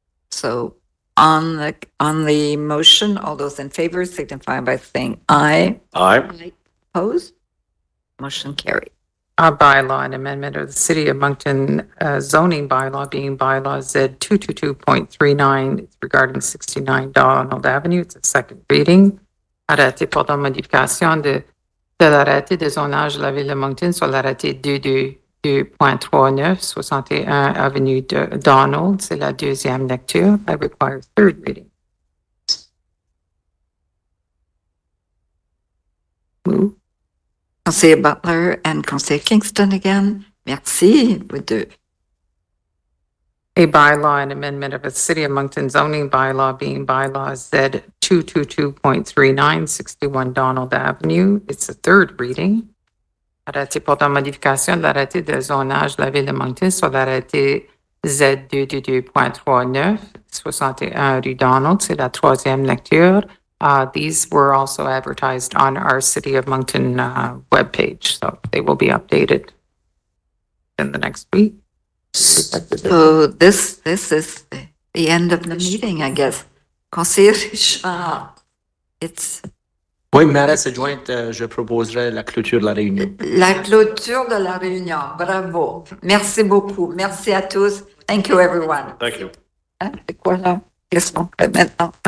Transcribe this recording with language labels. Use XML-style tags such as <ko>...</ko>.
<en>So on the motion, all those in favor signify by saying aye. Aye. Opposed? Motion carried. A bylaw, an amendment of the City of Moncton zoning bylaw being bylaw Z 222.39. It's regarding 69 Donald Avenue. It's a second reading.</en> <fr>Arrêté portant modification de l'arrêté de zonage de la ville de Moncton sur l'arrêté 2.39, 61 avenue de Donald. C'est la deuxième lecture.</fr> <en>I require third reading. Move. Councillor Butler and Councillor Kingston again.</en> <fr>Merci, vous deux.</fr> <en>A bylaw and amendment of a City of Moncton zoning bylaw being bylaw Z 222.39, 61 Donald Avenue. It's a third reading.</en> <fr>Arrêté portant modification de l'arrêté de zonage de la ville de Moncton sur l'arrêté Z 222.39, 61 rue Donald. C'est la troisième lecture.</fr> <en>These were also advertised on our City of Moncton webpage, so they will be updated in the next week. So this is the end of the meeting, I guess. Conseiller Richard, it's</en> <fr>Oui, Maris Adjointe, je proposerai la clôture de la réunion. la clôture de la réunion. Bravo. Merci beaucoup. Merci à tous.</fr> <en>Thank you, everyone. Thank you.</en> <fr>Hein, c'est quoi là? Qu'est-ce qu'on fait maintenant?</fr>